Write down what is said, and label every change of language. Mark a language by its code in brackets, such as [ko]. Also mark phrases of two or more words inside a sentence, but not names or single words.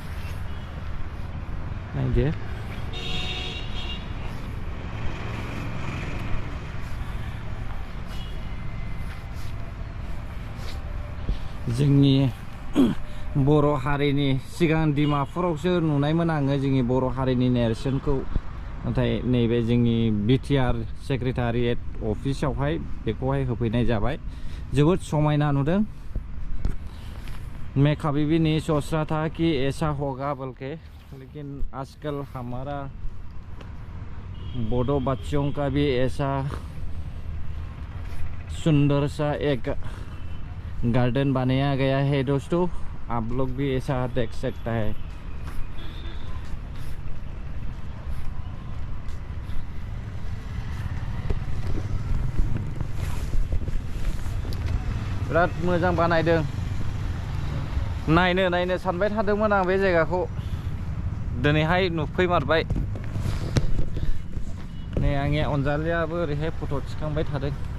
[brx] नायदो जोंनि बर' हारिनि सिगां डिमापुरावसो नुनायमोन आङो जोंनि बर' हारिनि नेरसोनखौ नाथाय नैबे जोंनि BTR सेक्रेटारियेट अफिसावहाय बेखौहाय होफैनाय जाबाय जोबोद समायना नुदों [hi] मैं कभी भी नहीं सोच रहा था कि ऐसा होगा बल्कि लेकिन आजकल हमारा बोडो बच्चों का भी ऐसा सुंदर सा एक गार्डन बनाया गया है दोस्तों आप लोग भी ऐसा देख सकता है [brx] बिराद मोजां बानायदों नायनो सानबाय थादोंमोन आं बे जायगाखौ दिनैहाय नुफैमारबाय नै आंनि अनजालियाबो ओरैहाय फट' थिखांबाय थादों